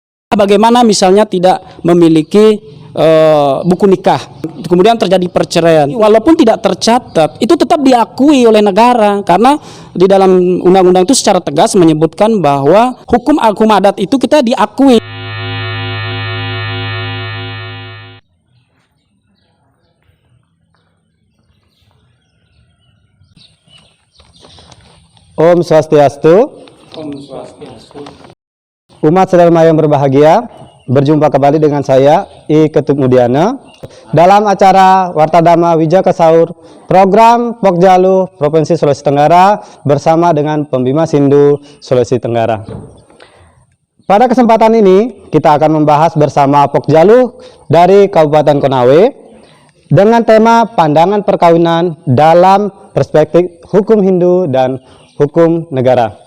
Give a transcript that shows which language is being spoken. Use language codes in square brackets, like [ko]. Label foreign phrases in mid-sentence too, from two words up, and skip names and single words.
[id] Bagaimana misalnya tidak memiliki buku nikah, kemudian terjadi perceraian, walaupun tidak tercatat, itu tetap diakui oleh negara, karena di dalam undang-undang itu secara tegas menyebutkan bahwa hukum adat itu kita diakui. [ban] Om Swastiastu. Om Swastiastu. [id] Umat saudara yang berbahagia, berjumpa kembali dengan saya I Ketut Mudiana dalam acara Warta Dhamma Wijaka Saur, program Pokjalu Provinsi Sulawesi Tenggara bersama dengan Pembima Sindu Sulawesi Tenggara. Pada kesempatan ini kita akan membahas bersama Pokjalu dari Kabupaten Konawe dengan tema pandangan perkawinan dalam perspektif hukum Hindu dan hukum negara.